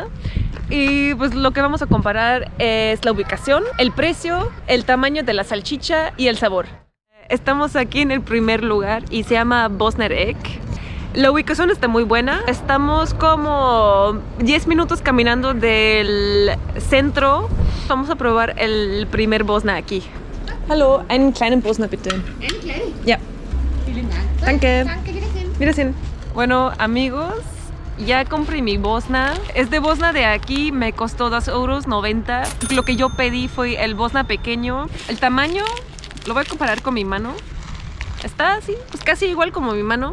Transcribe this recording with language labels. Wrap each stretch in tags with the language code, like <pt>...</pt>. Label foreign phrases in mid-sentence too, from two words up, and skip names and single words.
<es>Y pues lo que vamos a comparar es la ubicación, el precio, el tamaño de la salchicha y el sabor. Estamos aquí en el primer lugar y se llama Bosner Eck. La ubicación está muy buena. Estamos como 10 minutos caminando del centro. Vamos a probar el primer Bosna aquí.</es> <de>Hallo, einen kleinen Bosna bitte. Einen kleinen? Ja. Vielen Dank. Danke. Danke, wiedersehen. Wiedersehen.</de> <es>Bueno, amigos, ya compré mi Bosna. Este Bosna de aquí me costó 2,90 €. Lo que yo pedí fue el Bosna pequeño. El tamaño lo voy a comparar con mi mano. Está así, pues casi igual como mi mano.</es>